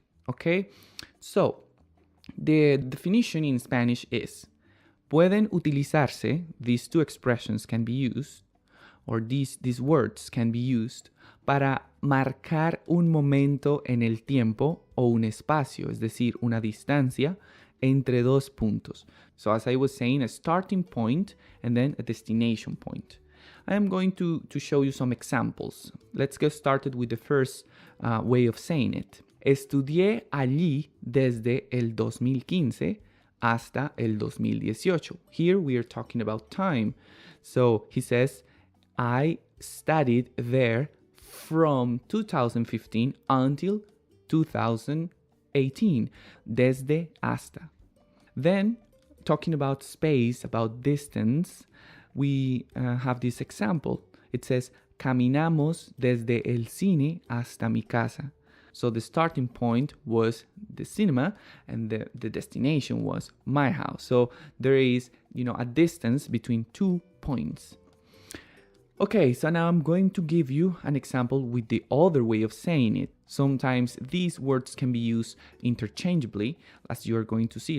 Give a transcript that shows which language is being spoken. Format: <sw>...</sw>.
<en>Okay, so the definition in Spanish is,</en> <es>pueden utilizarse,</es> <en>these two expressions can be used, or these words can be used,</en> <es>para marcar un momento en el tiempo o un espacio, es decir, una distancia entre dos puntos.</es> <en>So as I was saying, a starting point and then a destination point. I am going to show you some examples. Let's get started with the first way of saying it.</en> <es>Estudié allí desde el 2015 hasta el 2018.</es> <en>Here we are talking about time. So he says, I studied there from 2015 until 2018. Desde hasta. Then, talking about space, about distance, we have this example. It says,</en> <es>caminamos desde el cine hasta mi casa.</es> <en>So the starting point was the cinema and the destination was my house. So there is, a distance between 2 points. Okay, so now I'm going to give you an example with the other way of saying it. Sometimes these words can be used interchangeably, as you're going to see.</en>